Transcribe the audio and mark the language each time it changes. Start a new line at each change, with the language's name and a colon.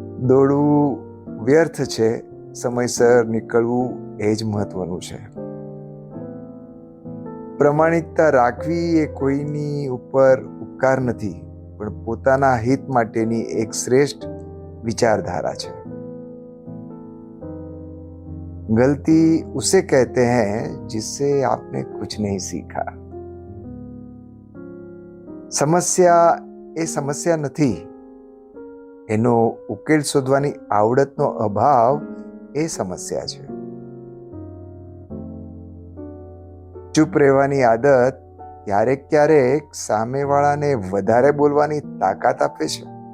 Gujarati: દોડવું વ્યર્થ છે, સમયસર નીકળવું એ જ મહત્વનું છે. પ્રમાણિકતા રાખવી એ કોઈની ઉપર ઉપકાર નથી, પણ પોતાના હિત માટેની એક શ્રેષ્ઠ વિચારધારા છે.
Hindi: गलती उसे कहते हैं जिससे आपने कुछ नहीं सीखा.
Gujarati: સમસ્યા એ સમસ્યા નથી, એનો ઉકેલ શોધવાની આવડતનો અભાવ એ સમસ્યા છે. ચૂપ રહેવાની આદત ક્યારેક સામેવાળાને વધારે બોલવાની તાકાત આપે છે.